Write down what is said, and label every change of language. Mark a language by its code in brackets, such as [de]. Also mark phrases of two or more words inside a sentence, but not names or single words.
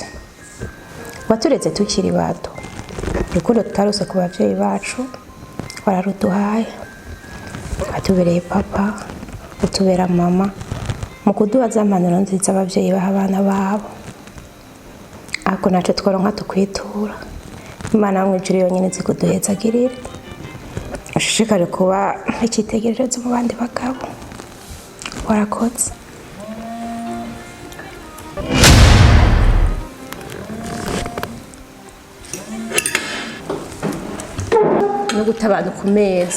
[rn] Waturetse tukiri bato. Urukundo tutarose ku bavyeyi bacu wararuduhaye. Atubereye papa, utubera mama, mu kuduha za mpanuro nziza abavyeyi baha abana babo. Ako naco tworonka tukwitura. Imana mu ijuru yonyine izi kuduhezagirira. Ushishikare kuba icyitegererezo mu bandi bagabo. Warakoze. No gutabana ku meza.